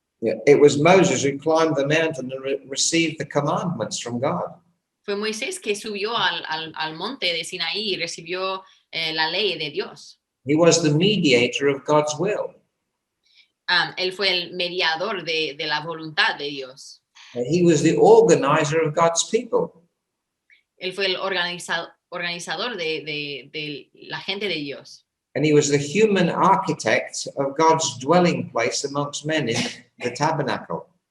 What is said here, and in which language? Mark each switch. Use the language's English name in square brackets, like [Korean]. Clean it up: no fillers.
[English] It was Moses who climbed the mountain and received the commandments from God. [Spanish] Fue Moisés que subió al monte de Sinaí y recibió la ley de Dios. [English] He was the mediator of God's will. [Spanish] Él fue el mediador de la voluntad de Dios. [English] He was the organizer of God's people. [Spanish] Él fue el organizador de la gente de Dios. [English] And he was the human architect of God's dwelling place amongst men in the tabernacle.